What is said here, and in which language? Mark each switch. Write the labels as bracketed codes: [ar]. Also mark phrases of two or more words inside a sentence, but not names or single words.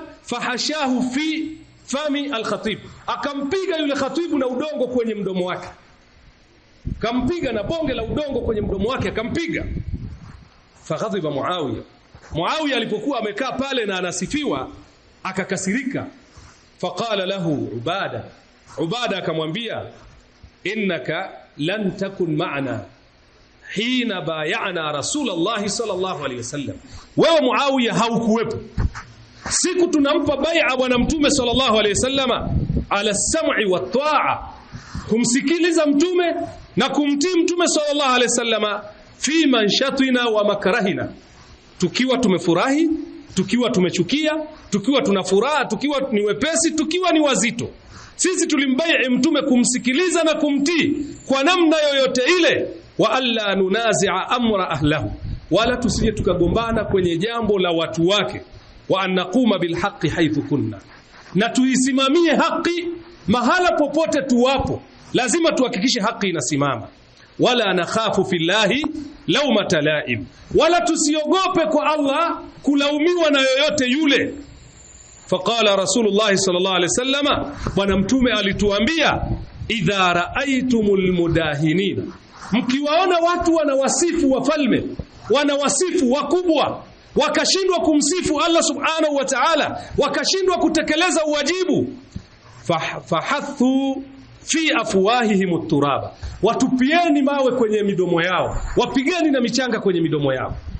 [ar] فحثاه في فم الخطيب, [sw] akampiga yule khatibu na udongo kwenye mdomo wake. Kampiga na bonge la udongo kwenye mdomo wake, akampiga. Faghadhiba Muawiyah alipokuwa amekaa pale na anasifiwa, akakasirika. [ar] فقال له [sw] Ubadah akamwambia, [ar] إنك لن تكن معنا حين بايعنا رسول الله صلى الله عليه [sw] wasallam, wewe Muawiyah haukuwepo siku tunampa bai'a bwana mtume [ar] صلى الله عليه وسلم على السمع والطاعة, [sw] kumsikiliza mtume na kumtii mtume [ar] صلى الله عليه وسلم في منشطنا ومكرهنا, [sw] tukiwa tumefurahi, tukiwa tumechukia, tukiwa tuna furaha, tukiwa ni wepesi, tukiwa ni wazito. Sisi tulimbai'i mtume kumsikiliza na kumtii kwa namna yoyote ile. [ar] وألا ننازع الأمر أهله, [sw] wala tusije tukagombana kwenye jambo la watu wake. [ar] وأن نقوم بالحق حيث كنا, [sw] na tuisimamie haki mahala popote tuwapo, lazima tuhakikishe haki inasimama. [ar] ولا نخاف في الله لومة لائم, [sw] wala tusiogope kwa Allah kulaumiwa na yoyote yule. [ar] فقال رسول الله صلى الله عليه وسلم, [sw] bwana mtume alituambia, [ar] إذا رأيتم المداحين, [sw] mkiwaona watu wanawasifu wafalme, wanawasifu wakubwa, wakashindwa kumsifu Allah [ar] سبحانه وتعالى, [sw] wakashindwa kutekeleza uwajibu, [ar] فاحثوا في أفواههم التراب, [sw] watupieni mawe kwenye midomo yao, wapigeni na michanga kwenye midomo yao.